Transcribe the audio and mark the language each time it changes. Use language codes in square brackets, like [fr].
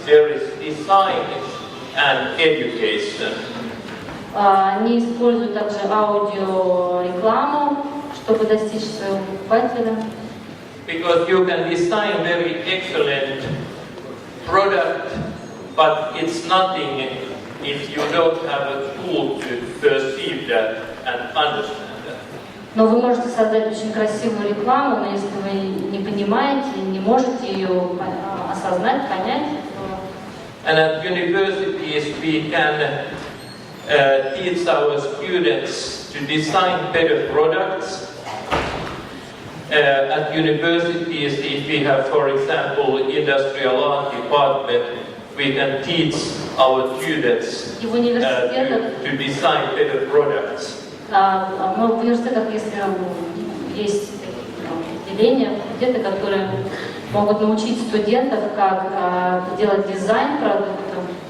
[en] There is design and education. [ru] Они используют также аудиорекламу, чтобы достичь своего покупателя. [en] Because you can design very excellent product, but it's nothing if you don't have a tool to perceive that and understand that. [ru] Но вы можете создать очень красивую рекламу, но если вы не понимаете, не можете ее осознать, понять. [en] And at universities we can teach our students to design better products. At universities, if we have, for example, industrial art department, we can teach our students to design better products. [ru] В университетах, если есть отделения, факультеты, которые могут научить студентов, как делать дизайн продуктов.